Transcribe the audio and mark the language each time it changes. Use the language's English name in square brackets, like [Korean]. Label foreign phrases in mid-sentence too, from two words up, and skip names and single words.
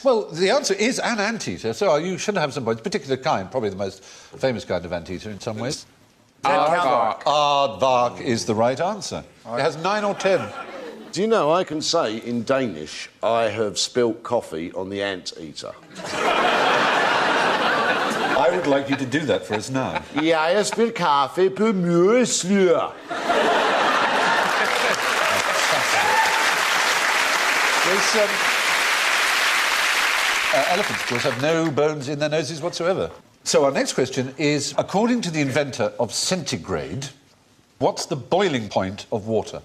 [English] Well, the answer is an anteater, so you should have some points. Particular kind, probably the most famous kind of anteater in some ways. Aardvark. Aardvark is the right answer. It has 9 or 10. Do you know, I can say in Danish, I have spilt coffee on the anteater. I would like you to do that for us now. [Danish] Jeg har spillet kaffe på møreslør. [English] Elephants, of course, have no bones in their noses whatsoever. So our next question is, according to the inventor of centigrade, what's the boiling point of water?